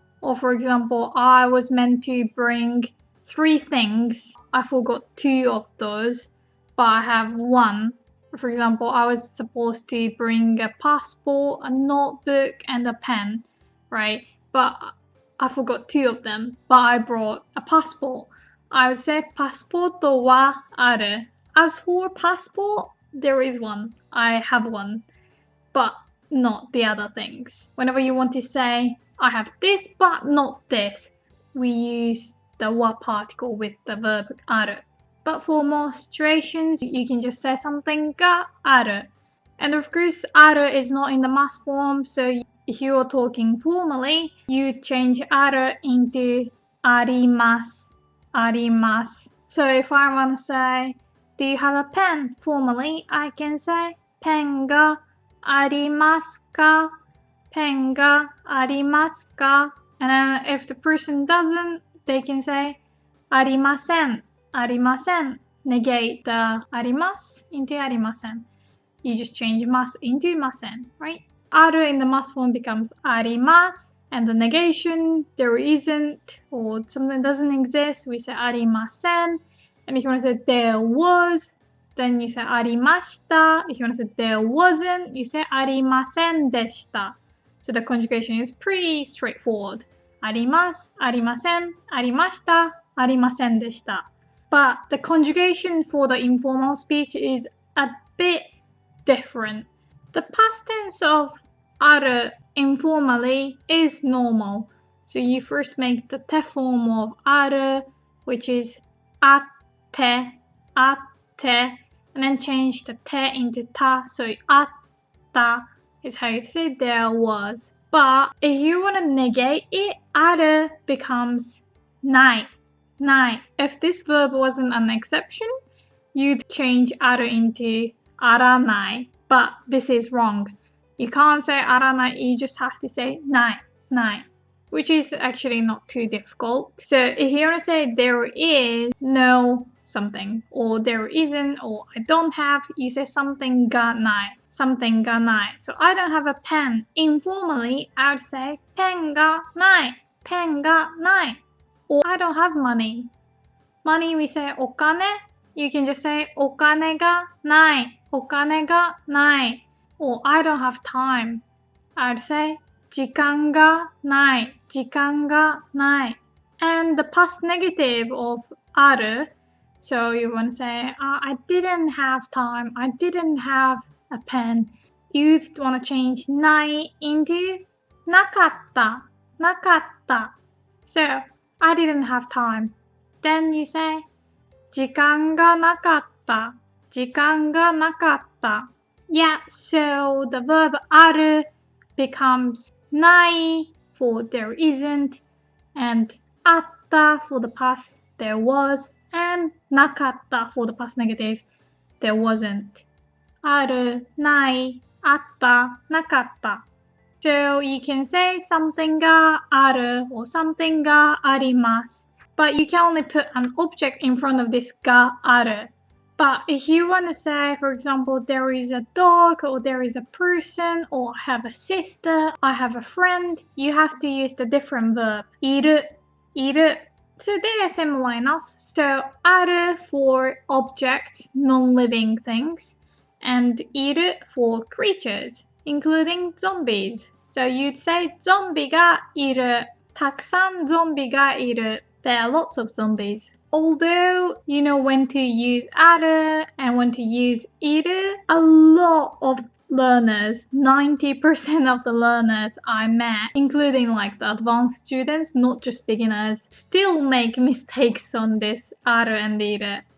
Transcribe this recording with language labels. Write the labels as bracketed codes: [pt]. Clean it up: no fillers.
[en] Or for example, I was meant to bring 3 things. I forgot 2 of those, but I have 1. For example, I was supposed to bring a passport, a notebook, and a pen, right? But I forgot 2 of them, but I brought a passport. I would say [ja] パスポートはある. [en] As for passport, there is one. I have one, but not the other things. Whenever you want to say, I have this, but not this, we use the は particle with the verb ある. But for more situations, you can just say something がある. And of course, ある is not in the mass form, so if you are talking formally, you change ある into あります. [ja] あります. [en] So if I want to say, do you have a pen? Formally, I can say [ja] ペンがありますか? ペンがありますか? [en] And then if the person doesn't, they can say ありません. [ja] ありません. [en] Negate the あります into ありません. You just change ます into ません, right? ある in the mass form becomes あります, and the negation, there isn't, or something doesn't exist, we say ありません. And if you want to say there was, then you say ありました. If you want to say there wasn't, you say ありませんでした. So the conjugation is pretty straightforward. [ja] あります、ありません、ありました、ありませんでした. [en] But the conjugation for the informal speech is a bit different. The past tense of ある informally is normal. So you first make the て form of ある, which is あって、あって, and then change the て into た, so あった is how you say there was. But if you want to negate it, ある becomes ない. [ja] ない. [en] If this verb wasn't an exception, you'd change ある into あらない. But this is wrong. You can't say あらない, you just have to say ない, ない, which is actually not too difficult. So if you want to say there is no something, or there isn't, or I don't have, you say something がない, something がない. So I don't have a pen. Informally, I would say [ja] ペンがない, ペンがない. [en] Or I don't have money. Money, we say お金. You can just say [ja] お金がない, お金がない. [en] Or I don't have time. I'd say [ja] 時間がない, 時間がない. [en] And the past negative of ある, so you want to say, I didn't have time, I didn't have a pen. You'd want to change ない into なかった, なかった. So, I didn't have time. Then you say, [ja] 時間がなかった, 時間がなかった. [en] Yeah, so the verb ある becomes ない for there isn't, and あった for the past there was, and なかった for the past negative there wasn't. [ja] ある、ない、あった、なかった. [en] So you can say something がある or something があります. But you can only put an object in front of this がある. But if you want to say, for example, there is a dog, or there is a person, or I have a sister, I have a friend, you have to use the different verb. [ja] いる, いる. [en] So they are similar enough. So ある for objects, non-living things, and いる for creatures, including zombies. So you'd say [ja] ゾンビがいる. たくさんゾンビがいる. [en] There are lots of zombies. Although you know when to use ある and when to use いる, a lot of learners, 90% of the learners I met, including like the advanced students, not just beginners, still make mistakes on this ある and いる.